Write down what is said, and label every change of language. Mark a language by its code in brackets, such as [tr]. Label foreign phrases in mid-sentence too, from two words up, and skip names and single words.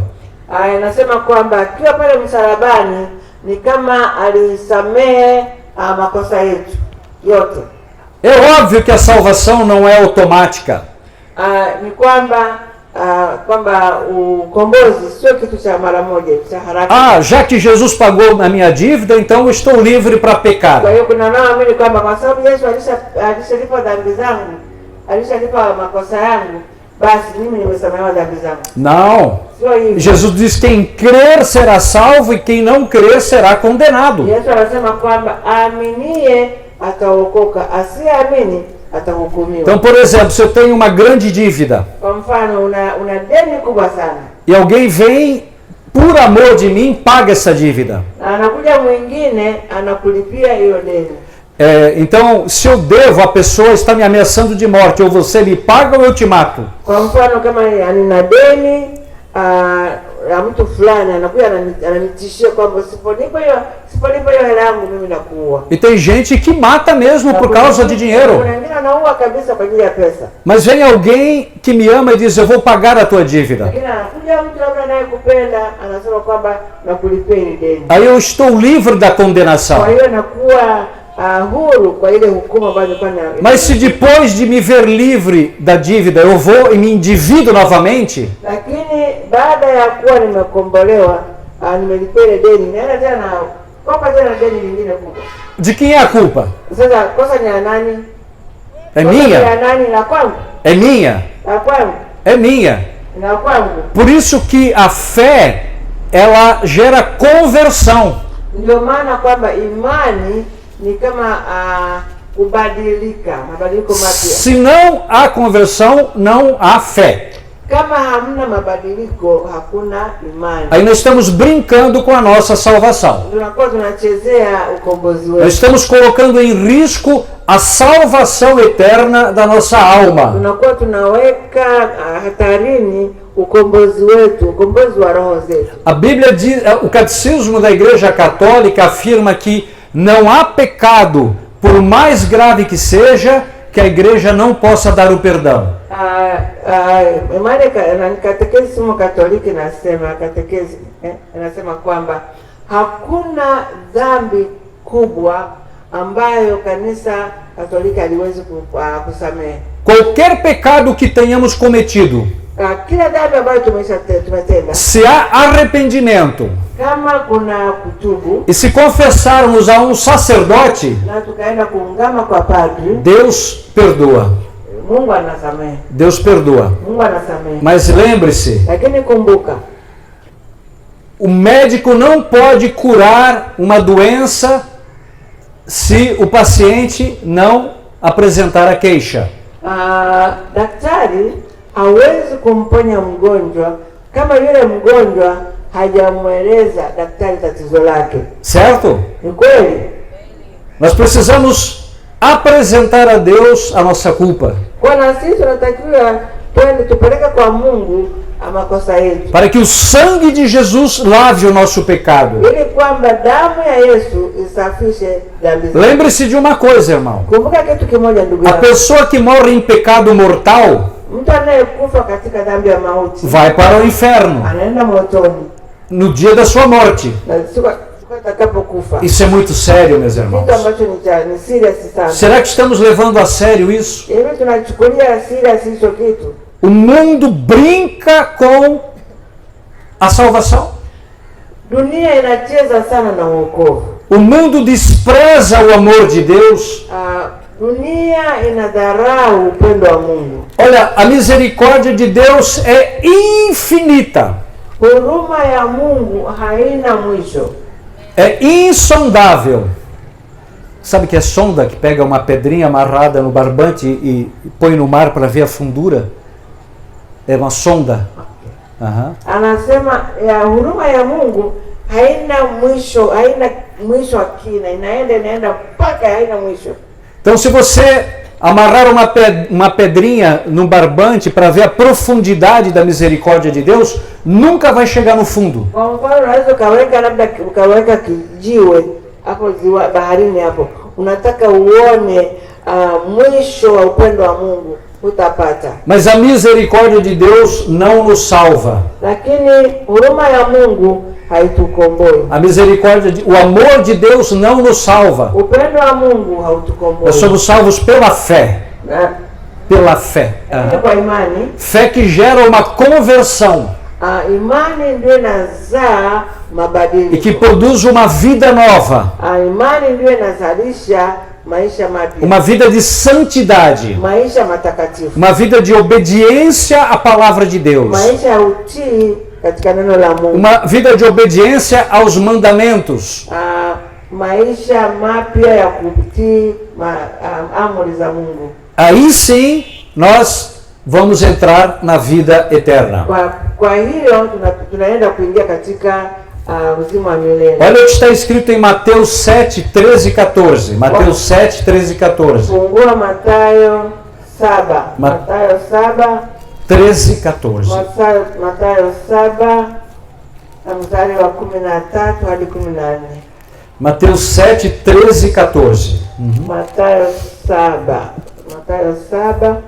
[sw] Nasema kwamba akiwa pale msalabani ni kama alisamehe makosa yetu yote. [pt] É óbvio que a salvação não é automática. [sw] Ni kwamba o ukombozi sio kitu cha mara moja, cha haraka. [pt] Já que Jesus pagou a minha dívida, então eu estou livre para pecar. [sw] Kwa hiyo kuna wanaoamini kwamba kwa sababu Yesu alishalipa dhambi zangu, alishalipa makosa yangu, basi mimi nimesamehewa dhambi zangu. [pt] Não. Jesus diz: quem crer será salvo e quem não crer será condenado. [sw] Yesu anasema kwamba aaminie ataokoka, asiamini atahukumiwa. [pt] Então, por exemplo, se eu tenho uma grande dívida, [sw] kwa mfano una deni kubwa sana, [pt] e alguém vem por amor de mim paga essa dívida. [sw] Anakuja mwingine anakulipia hiyo deni. [pt] Então, se eu devo, a pessoa está me ameaçando de morte, ou você me paga ou eu te mato. [sw] Kwa mfano kama nina deni ya mtu fulani, anakuja ananitishia kwamba sipolipa hiyo hela yangu mimi nakuua. [pt] E tem gente que mata mesmo por causa de dinheiro. [sw] Wengine anaua kabisa kwa ajili ya pesa. [pt] Mas vem alguém que me ama e diz: eu vou pagar a tua dívida. [sw] Lakini anakuja mtu labda anayekupenda anasema kwamba nakulipia ile deni. [pt] Aí eu estou livre da condenação. [sw] Kwa hiyo nakuwa huru kwa ile hukumu ambayo nilikuwa na. [pt] Mas se depois de me ver livre da dívida eu vou e me endivido novamente, [sw] Lakini baada ya kuwa nimekombolewa, nimelipia ile deni, naenda tena na kopa tena deni lingine kubwa. [pt] de quem é a culpa? [sw] Sasa kosa ni ya nani? [pt] É [sw] Kosa ni [pt] minha? [sw] ya nani? La kwangu? [pt] É minha? [sw] La kwangu? [pt] É minha. [sw] La kwangu. [pt] Por isso que a fé, ela gera conversão. [sw] Ndio maana kwamba imani ni kama kubadilika, mabadiliko mapya. [pt] Se não há conversão, não há fé. [sw] Kama hamna mabadiliko, hakuna imani. [pt] Aí nós estamos brincando com a nossa salvação. [sw] Tunakuwa tunachezea ukombozi [pt] Nós [sw] wetu. [pt] estamos colocando em risco a salvação eterna da nossa alma. [sw] Tunakuwa tunaweka hatarini ukombozi wetu, ukombozi wa roho zetu. [pt] A Bíblia diz, o catecismo da Igreja Católica afirma que não há pecado, por mais grave que seja, que a igreja não possa dar o perdão. [sw] Katekisimu Katoliki nasema kwamba hakuna dhambi kubwa ambayo kanisa Katoliki haliwezi kusamehe. [pt] Qualquer pecado que tenhamos cometido, [sw] Kila dhambi ambayo tumetenda, [pt] se há arrependimento [sw] kama kuna kutubu [pt] e se confessarmos a um sacerdote, [sw] na tukaenda kuungama kwa padri, [pt] Deus perdoa. [sw] Mungu anasamehe. [pt] Deus perdoa. [sw] Mungu anasamehe. [pt] Mas lembre-se, [sw] Lakini kumbuka, [pt] o médico não pode curar uma doença se o paciente não apresentar a queixa. [sw] Daktari hawezi kumponya mgonjwa kama yule mgonjwa hajamweleza daktari tatizo lake. [pt] Certo? [sw] Ni kweli? [pt] Nós precisamos apresentar a Deus a nossa culpa, [sw] Kwa na sisi tunatakiwa twende tupeleke kwa Mungu makosa yetu, [pt] para que o sangue de Jesus lave o nosso pecado. [sw] ili kwamba damu ya Yesu isafishe dhambi zetu. [pt] Lembre-se de uma coisa, irmão. [sw] Kumbuka kitu kimoja ndugu [pt] A [sw] yangu. [pt] pessoa que morre em pecado mortal [sw] Mtu anayekufa katika dhambi ya mauti [pt] vai para o inferno [sw] anaenda motoni [pt] no dia da sua morte. [sw] na siku atakapokufa. [pt] Isso é muito sério, meus irmãos. [sw] Kitu ambacho ni serious sana. [pt] Será que estamos levando a sério isso? [sw] Hivi tunachukulia serious hicho kitu? [pt] O mundo brinca com a salvação. [sw] Dunia inacheza sana na wokovu. [pt] O mundo despreza o amor de Deus. [sw] Dunia inadharau upendo wa Mungu. [pt] Olha, a misericórdia de Deus é infinita. [sw] Huruma ya Mungu haina mwisho. [pt] É insondável. Sabe que é sonda que pega uma pedrinha amarrada no barbante e põe no mar para ver a fundura? É uma sonda. [sw] Anasema ya huruma ya Mungu haina mwisho wa kina, inaenda mpaka haina mwisho. [pt] Então, se você amarrar uma pedrinha no barbante para ver a profundidade da misericórdia de Deus, nunca vai chegar no fundo. [sw] Kwa mfano unaweza ukaweka kijiwe hapo baharini hapo, unataka uone mwisho wa upendo wa Mungu, utapata. [pt] Mas a misericórdia de Deus não nos salva. [sw] Lakini huruma ya Mungu haitukomboi. [pt] A misericórdia, o amor de Deus não nos salva. [sw] Upendo wa Mungu hautukomboi. [pt] Nós somos salvos pela fé. Pela fé. [sw] Kwa imani. [pt] Fé que gera uma conversão. [sw] Imani ndio inazaa mabadiliko. [pt] E que produz uma vida nova. [sw] Imani ndio inazalisha maisha mapya. [pt] Uma vida de santidade. [sw] Maisha matakatifu. [pt] Uma vida de obediência à palavra de Deus. [sw] Maisha ya utii katika neno la Mungu. [pt] Uma vida de obediência aos mandamentos. [sw] Maisha mapya ya kutii amri za Mungu. [pt] Aí sim nós vamos entrar na vida eterna. [sw] Kwa hiyo tunaenda kuingia katika uzima wa milele. [pt] Olha o que está escrito em Mateus 7, 13 e 14. Mateus 7, 13 e 14. [sw] Fungua Mathayo 7. Mathayo 7. [pt] 13 e 14. [sw] Mathayo 7 mstari wa 13 hadi 14. [pt] Mateus 7, 13 e 14. [sw] Mathayo 7. Mathayo 7.